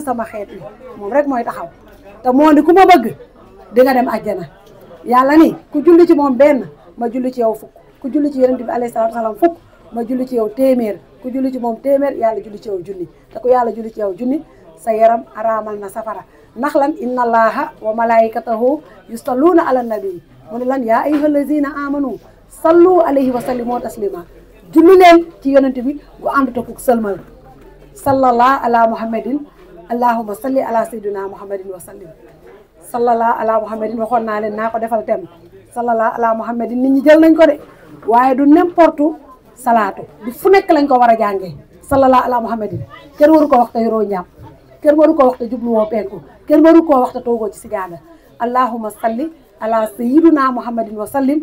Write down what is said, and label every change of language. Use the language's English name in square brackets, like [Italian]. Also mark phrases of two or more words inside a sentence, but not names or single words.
[Wolof] sama xeet yi moom rek mooy taxaw te moo ni ku ma bëgg di nga dem àjjana yàlla ni ku julli ci moom benn ma julli ci yow fukk ku julli ci yonent bi [Arabic] عليه الصلاة والسلام [Wolof] fukk ma julli ci yow téeméer ku julli ci moom téeméer yàlla julli ci yow junni te ku yàlla julli ci yow junni sa yaram araamal na safara ndax lan [Arabic] إن الله وملائكته يصلون على النبي [Wolof] mu ne lan [Arabic] يا أيها الذين آمنوا صلوا عليه وسلموا تسليما [Wolof] julli leen ci yonent bi gu ànd te ku sëlmal [Arabic] صلى الله على محمد اللهم صل على سيدنا محمد وسلم صلى الله على [Wolof] muhammadin waxoon naa leen naa ko defal tem [Arabic] صلى الله على محمد [Wolof] nit ñi jël nañ ko de waaye du n'importe salaatu du fu nekk lañ ko war a jàngee [Arabic] صلى الله على محمد [Wolof] kenn waru ko wax te yoroo njàpp kenn waru ko wax te jubluwoo penku kenn waru koo wax te toogoo ci sijaada [Arabic] اللهم صل على سيدنا محمد وسلم